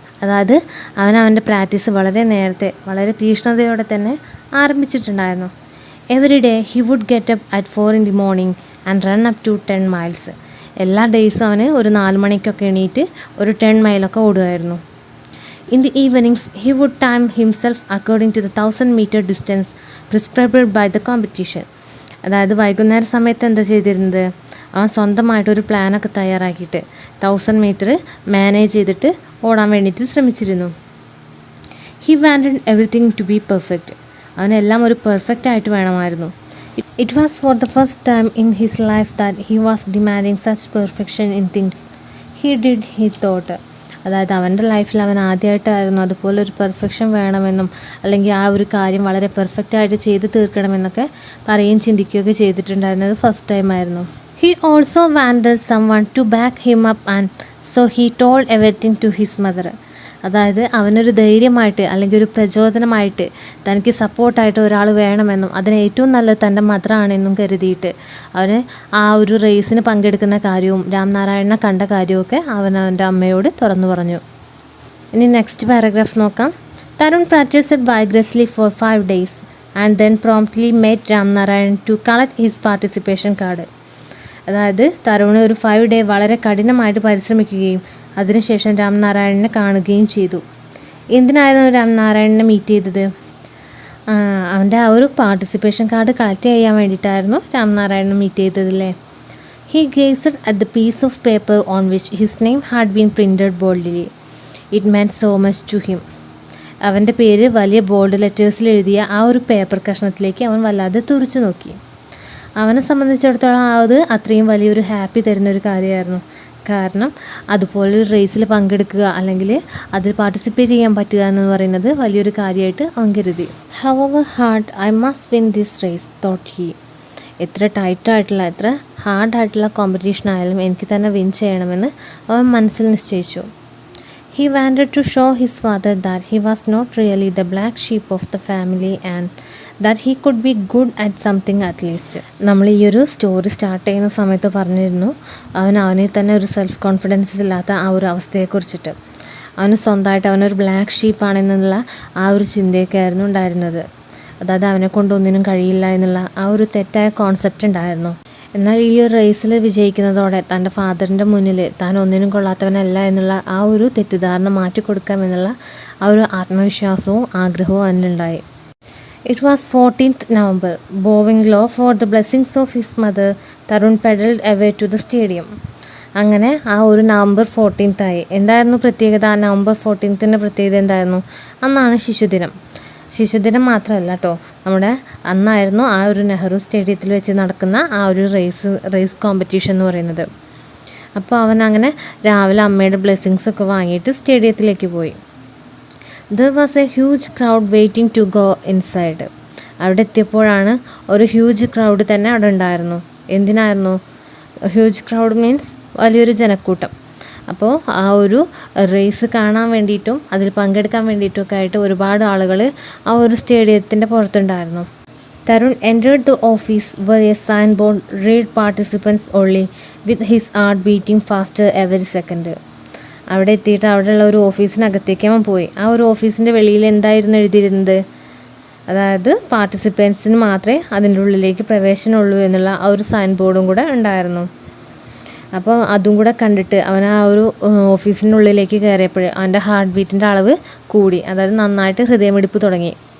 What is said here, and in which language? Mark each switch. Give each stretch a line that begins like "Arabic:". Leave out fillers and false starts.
Malayalam: അതായത് അവൻ്റെ പ്രാക്ടീസ് വളരെ നേരത്തെ വളരെ തീഷ്ണതയോടെ തന്നെ ആരംഭിച്ചിട്ടുണ്ടായിരുന്നു.
English: Every day he would get up at 4 in the morning and run up to 10 miles.
Malayalam: എല്ലാ ഡേയ്സും അവന് ഒരു 4 മണിക്കൊക്കെ എണീറ്റ് ഒരു 10 മൈലൊക്കെ ഓടുമായിരുന്നു.
English: In the evenings, he would time himself according to the 1000-meter distance prescribed by the competition.
Malayalam: അതായത് വൈകുന്നേര സമയത്ത് എന്താ ചെയ്തിരുന്നത്? അവൻ സ്വന്തമായിട്ടൊരു പ്ലാനൊക്കെ തയ്യാറാക്കിയിട്ട് 1000 meter മാനേജ് ചെയ്തിട്ട് ഓടാൻ വേണ്ടിയിട്ട് ശ്രമിച്ചിരുന്നു.
English: He wanted everything to be perfect.
Malayalam: അവനെല്ലാം ഒരു പെർഫെക്റ്റ് ആയിട്ട് വേണമായിരുന്നു.
English: It was for the first time in his life that he was demanding such perfection in things he did, he thought.
Malayalam: അതായത് അവൻ്റെ ലൈഫിൽ അവൻ ആദ്യമായിട്ടായിരുന്നു അതുപോലെ ഒരു പെർഫെക്ഷൻ വേണമെന്നും അല്ലെങ്കിൽ ആ ഒരു കാര്യം വളരെ പെർഫെക്റ്റായിട്ട് ചെയ്ത് തീർക്കണമെന്നൊക്കെ പറയുകയും ചിന്തിക്കുകയൊക്കെ ചെയ്തിട്ടുണ്ടായിരുന്നത് ഫസ്റ്റ് ടൈം ആയിരുന്നു.
English: He also wanted someone to back him up and so he told everything to his mother.
Malayalam: അതായത് അവനൊരു ധൈര്യമായിട്ട് അല്ലെങ്കിൽ ഒരു പ്രചോദനമായിട്ട് തനിക്ക് സപ്പോർട്ടായിട്ട് ഒരാൾ വേണമെന്നും അതിന് ഏറ്റവും നല്ലത് തൻ്റെ മദറാണെന്നും കരുതിയിട്ട് അവന് ആ ഒരു റേസിന് പങ്കെടുക്കുന്ന കാര്യവും രാംനാരായണനെ കണ്ട കാര്യമൊക്കെ അവൻ്റെ അമ്മയോട് തുറന്നു പറഞ്ഞു. ഇനി നെക്സ്റ്റ് പാരഗ്രാഫ് നോക്കാം.
English: Tarun practiced vigorously for 5 days and then promptly met Ramnarayan to collect his participation card.
Malayalam: അതായത് തരുൺ ഒരു 5 ഡേ വളരെ കഠിനമായിട്ട് പരിശ്രമിക്കുകയും അതിനുശേഷം രാംനാരായണനെ കാണുകയും ചെയ്തു. എന്തിനായിരുന്നു രാംനാരായണനെ മീറ്റ് ചെയ്തത്? അവൻ്റെ ആ ഒരു പാർട്ടിസിപ്പേഷൻ കാർഡ് കളക്ട് ചെയ്യാൻ വേണ്ടിയിട്ടായിരുന്നു രാംനാരായണനെ meet ചെയ്തതല്ലേ.
English: He gazed at the piece of paper on which his name had been printed boldly. It meant so much to him.
Malayalam: അവൻ്റെ പേര് വലിയ ബോൾഡ് ലെറ്റേഴ്സിൽ എഴുതിയ ആ ഒരു പേപ്പർ കഷ്ണത്തിലേക്ക് അവൻ വല്ലാതെ തുറിച്ചു നോക്കി. അവനെ സംബന്ധിച്ചിടത്തോളം അത് അത്രയും വലിയൊരു ഹാപ്പി തരുന്നൊരു കാര്യമായിരുന്നു. കാരണം അതുപോലൊരു റേസിൽ പങ്കെടുക്കുക അല്ലെങ്കിൽ അതിൽ പാർട്ടിസിപ്പേറ്റ് ചെയ്യാൻ പറ്റുക എന്ന് പറയുന്നത് വലിയൊരു കാര്യമായിട്ട് അവൻ കരുതി.
English: However hard, I must win this race, thought he.
Malayalam: എത്ര ടൈറ്റായിട്ടുള്ള എത്ര ഹാർഡായിട്ടുള്ള കോമ്പറ്റീഷൻ ആയാലും എനിക്ക് തന്നെ വിൻ ചെയ്യണമെന്ന് അവൻ മനസ്സിൽ നിശ്ചയിച്ചു.
English: He wanted to show his father that he was not really the black sheep of the family and that he could be good at something at least.
Malayalam: നമ്മൾ ഈ ഒരു സ്റ്റോറി സ്റ്റാർട്ട് ചെയ്യുന്ന സമയത്ത് പറഞ്ഞിരുന്നു അവനെ തന്നെ ഒരു സെൽഫ് കോൺഫിഡൻസ് ഇല്ലാത്ത ആ ഒരു അവസ്ഥയെക്കുറിച്ചിട്ട്. അവന് സ്വന്തമായിട്ട് അവനൊരു ബ്ലാക്ക് ഷീപ്പാണെന്നുള്ള ആ ഒരു ചിന്തയൊക്കെയായിരുന്നു ഉണ്ടായിരുന്നത്. അതായത് അവനെ കൊണ്ട് ഒന്നിനും കഴിയില്ല എന്നുള്ള ആ ഒരു തെറ്റായ കോൺസെപ്റ്റ് ഉണ്ടായിരുന്നു. എന്നാൽ ഈ ഒരു റേസിൽ വിജയിക്കുന്നതോടെ തൻ്റെ ഫാദറിൻ്റെ മുന്നിൽ താൻ ഒന്നിനും കൊള്ളാത്തവനല്ല എന്നുള്ള ആ ഒരു തെറ്റിദ്ധാരണ മാറ്റിക്കൊടുക്കാമെന്നുള്ള ആ ഒരു ആത്മവിശ്വാസവും ആഗ്രഹവും അവനുണ്ടായി.
English: It was 14th November. Bowing low for the blessings of his mother, Tarun pedaled away to the stadium.
Malayalam: അങ്ങനെ ആ ഒരു November 14th ആയി. എന്തായിരുന്നു പ്രത്യേകത? November 14th പ്രത്യേകത എന്തായിരുന്നു? അന്നാണ് ശിശുദിനം. മാത്രമല്ല കേട്ടോ, നമ്മുടെ അന്നായിരുന്നു ആ ഒരു നെഹ്റു സ്റ്റേഡിയത്തിൽ വെച്ച് നടക്കുന്ന ആ ഒരു റേസ് കോമ്പറ്റീഷൻ എന്ന് പറയുന്നത്. അപ്പോൾ അവൻ അങ്ങനെ രാവിലെ അമ്മയുടെ ബ്ലെസ്സിങ്സ് ഒക്കെ വാങ്ങിയിട്ട് സ്റ്റേഡിയത്തിലേക്ക് പോയി.
English: There was a huge crowd waiting to go inside.
Malayalam: അവിടെ എത്തിയപ്പോഴാണ് ഒരു ഹ്യൂജ് ക്രൗഡ് തന്നെ അവിടെ ഉണ്ടായിരുന്നു. എന്തിനായിരുന്നു? ഹ്യൂജ് ക്രൗഡ് മീൻസ് വലിയൊരു ജനക്കൂട്ടം. അപ്പോൾ ആ ഒരു റേസ് കാണാൻ വേണ്ടിയിട്ടും അതിൽ പങ്കെടുക്കാൻ വേണ്ടിയിട്ടുമൊക്കെ ആയിട്ട് ഒരുപാട് ആളുകൾ ആ ഒരു സ്റ്റേഡിയത്തിൻ്റെ പുറത്തുണ്ടായിരുന്നു.
English: Tarun entered the office where a signboard read participants only with his heart beating faster every second.
Malayalam: അവിടെ എത്തിയിട്ട് അവിടെയുള്ള ഒരു ഓഫീസിനകത്തേക്ക് അവൻ പോയി. ആ ഒരു ഓഫീസിൻ്റെ വെളിയിൽ എന്തായിരുന്നു എഴുതിയിരുന്നത്? അതായത് പാർട്ടിസിപ്പൻസിന് മാത്രമേ അതിൻ്റെ ഉള്ളിലേക്ക് പ്രവേശനമുള്ളൂ എന്നുള്ള ആ ഒരു സൈൻ ബോർഡും കൂടെ ഉണ്ടായിരുന്നു. അപ്പോൾ അതും കൂടെ കണ്ടിട്ട് അവൻ ആ ഒരു ഓഫീസിൻ്റെ ഉള്ളിലേക്ക് കയറിയപ്പോൾ അവൻ്റെ ഹാർട്ട് ബീറ്റിൻ്റെ അളവ് കൂടി, അതായത് നന്നായിട്ട് ഹൃദയമിടിപ്പ് തുടങ്ങി.